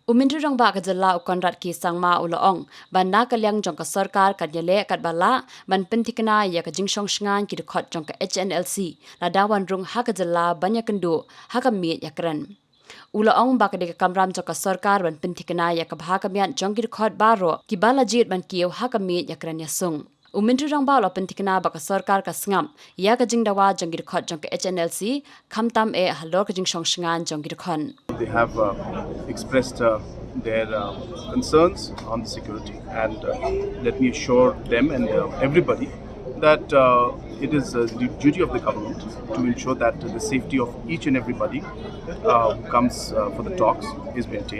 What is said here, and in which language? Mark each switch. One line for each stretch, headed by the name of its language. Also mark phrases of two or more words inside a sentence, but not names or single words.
Khasi: Umindri rong ba kajala ukonrat ki sangma ulaong ban na kalyang jong ka Sorkar kadyale kat bala ban pentikna ya ka Jingsuk shngan ki Dkhot jong ka Hnlc la dawan rung ha kajala banya kendu ha ka mi Ïakren ulaong ba Kadei Kamram jong ka Sorkar ban pentikna ya ka bha ka mian jong ki Dkhot baro ki bala jit ban kiyo ha ka mi Ïakren ya sung Umindri rong ba lo pentikna ba ka Sorkar ka sngam ya ka jingdawa jong ki Dkhot jong ka Hnlc khamtam e halor ka Jingsuk shngan jong ki Dkhon.
English: They have expressed their concerns on the security, and let me assure them and everybody that it is the duty of the government to ensure that the safety of each and everybody who comes for the talks is maintained.